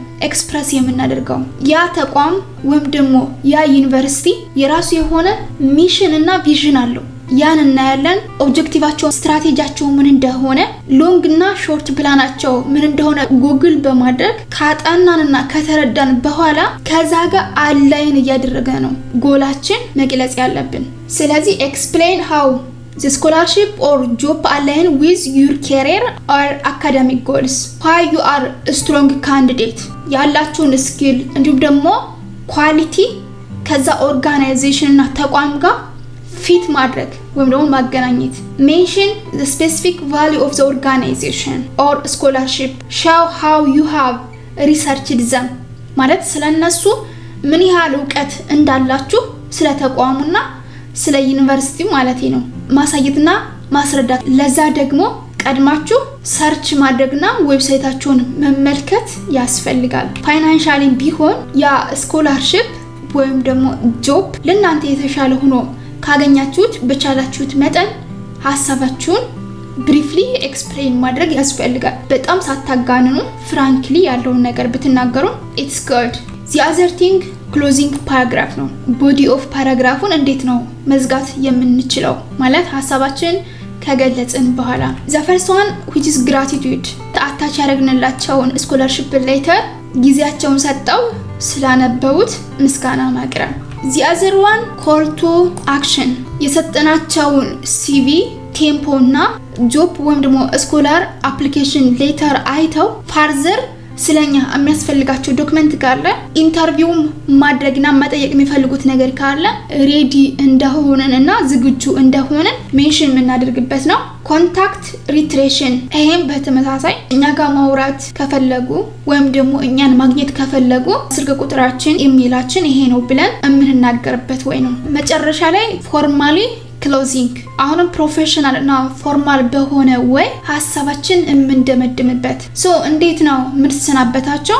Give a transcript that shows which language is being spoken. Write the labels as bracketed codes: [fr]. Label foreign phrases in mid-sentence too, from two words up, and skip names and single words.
[am] ኤክስፕረስ የምናደርገው። ያ ተቋም ወይም ደግሞ ያ ዩኒቨርሲቲ የራሱ የሆነ ሚሽን እና ቪዥን አለው። ያን እናያለን። ኦብጀክቲቫቸው፣ ስትራቴጂያቸው ምን እንደሆነ፣ ሎንግ እና ሾርት ፕላናቸው ምን እንደሆነ ጉግል በማድረግ ካጠናንና ከተረዳን በኋላ ከዛ ጋር አላይን እያደረገ ነው ጎላችን መግለጽ ያለብን። ስለዚህ [en] explain how the scholarship or job align with your career or academic goals, why you are a strong candidate [am] ያላችሁን ስኪል እንዲሁም ደግሞ ኳሊቲ ከዛ ኦርጋናይዜሽን እና ተቋም ጋር ፊት ማድረግ ወይም ደግሞ ማገናኘት። [en] mention the specific value of the organization or scholarship, show how you have researched them [am] ማለት ስለነሱ ምን ያህል ዕውቀት እንዳላችሁ ስለ ተቋሙና ስለ ዩኒቨርሲቲ ማለት ነው ማሳየትና ማስረዳት። ለዛ ደግሞ ቀድማችሁ ሰርች ማድረግና ዌብሳይታቸውን መመልከት ያስፈልጋል። ፋይናንሻሊ ቢሆን ያ ስኮላርሺፕ ወይም ደግሞ ጆብ ለእናንተ የተሻለ ሆኖ ካገኛችሁት በቻላችሁት መጠን ሐሳባችሁን [en] briefly explain [am] ማድረግ ያስፈልጋል። በጣም ሳታጋንኑ ፍራንክሊ ያለውን ነገር ብትናገሩ [en] it's good። the other thing closing paragraph [am] ነው። [en] body of [am] ፓራግራፉን እንዴት ነው መዝጋት የምንችለው? ማለት ሐሳባችን ከገለጽን በኋላ [en] the first one which is gratitude፣ [am] አታች ያደረግንላቸውን [en] scholarship letter [am] ጊዜያቸውን ሰጠው ስላነበቡት ምስጋና ማቅረብ። [en] the other one call to action፣ [am] የሰጠናቸውን CV ቴምፖና ጆብ ወይም ደግሞ [en] scholar application letter [am] አይተው ፋርዘር ስለኛ የሚያስፈልጋቸው ዶክመንት ካለ ኢንተርቪውም ማድረግና መጠየቅ የሚፈልጉት ነገር ካለ ሬዲ እንደሆነንና ዝግጁ እንደሆነን ሜንሽን የምናደርግበት ነው። [en] contact reiteration [am] ይሄም በተመሳሳይ እኛ ጋር ማውራት ከፈለጉ ወይም ደግሞ እኛን ማግኘት ከፈለጉ ስልክ ቁጥራችን ኢሜይላችን ይሄ ነው ብለን የምንናገርበት ወይ ነው። መጨረሻ ላይ [en] formally closing [am] አሁንም ፕሮፌሽናል እና ፎርማል በሆነ ወይ ሀሳባችን የምንደመድምበት። እንዴት ነው የምንሰናበታቸው?